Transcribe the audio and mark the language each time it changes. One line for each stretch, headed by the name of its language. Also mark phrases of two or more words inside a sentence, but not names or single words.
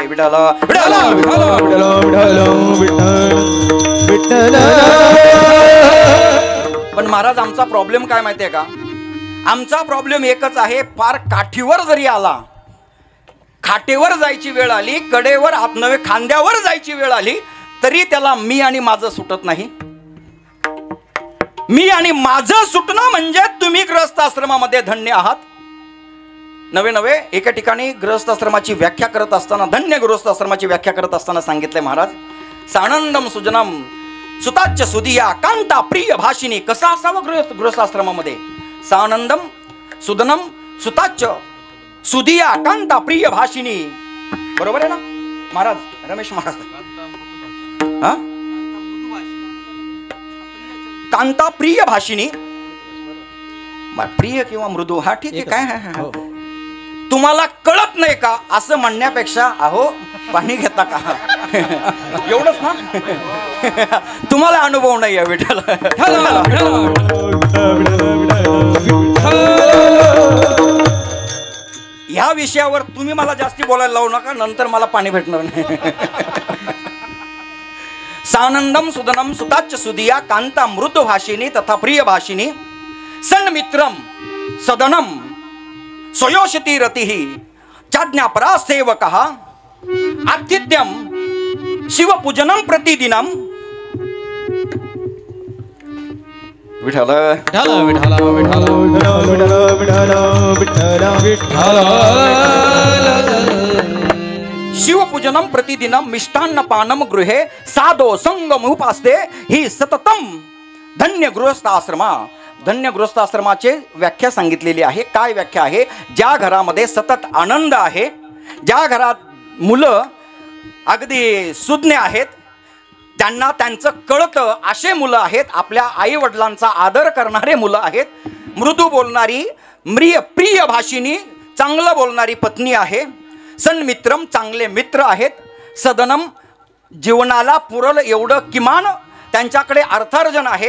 Marathi: विठ्ठल पण महाराज आमचा प्रॉब्लेम काय माहितीये का, आमचा प्रॉब्लेम एकच आहे, फार काठीवर जरी आला, खाटेवर जायची वेळ आली, कडेवर नव्हे खांद्यावर जायची वेळ आली, तरी त्याला मी आणि माझं सुटत नाही. मी आणि माझं सुटणं म्हणजे तुम्ही गृहस्थ आश्रमामध्ये धन्य आहात. नवे नवे एका ठिकाणी गृहस्थ आश्रमाची व्याख्या करत असताना, धन्य गृहस्थ आश्रमाची व्याख्या करत असताना सांगितले महाराज,
Sanskrit: सानंदम सुजनम सुताच्य सुदिया कांता प्रिय भाषिनी.
Marathi: कसा असावं गृहस्थ आश्रमामध्ये,
Sanskrit: सानंदम सुदनम सुताच्य सुदिया कांता प्रिय भाषिनी.
Marathi: बरोबर आहे ना महाराज, रमेश महाराज? हा,
Sanskrit: कांता प्रिय भाषिनी,
Marathi: प्रिय किंवा मृदू, हा ठीक आहे. काय तुम्हाला कळत नाही का असं म्हणण्यापेक्षा अहो पाणी घेता का एवढंच ना, तुम्हाला अनुभव नाही आहे विठ्ठल. ह्या विषयावर तुम्ही मला जास्ती बोलायला लावू नका, नंतर मला पाणी भेटणार नाही.
Sanskrit: सानंदम सुदनम सुताच्य सुदिया कांता मृदु भाषिनी तथा प्रिय भाषिनी, सन्मित्रम सदनम स्वयोषिती रतिः चाज्ञापरा सेवकः, आतिथ्यम शिवपूजनम प्रतिदिनम. विठ्ठल शिवपूजनम प्रतिदिनम मिष्टान्न पानम गृहे साधो संगम उपासते ही सततम धन्य गृहस्थ आश्रमा.
Marathi: धन्य गृहस्थ आश्रमाचे व्याख्या सांगितलेली आहे. काय व्याख्या आहे? ज्या घरामध्ये सतत आनंद आहे, ज्या घरात मुलं अगदी सुज्ञ आहेत, त्यांना त्यांचं कळतं असे मुलं आहेत, आपल्या आई वडिलांचा आदर करणारे मुलं आहेत, मृदू बोलणारी
Sanskrit: प्रिय भाषिनी
Marathi: चांगलं बोलणारी पत्नी आहे, सन्मित्रम चांगले मित्र आहेत, सदनम जीवनाला पुरल एवढं किमान त्यांच्याकडे अर्थार्जन आहे.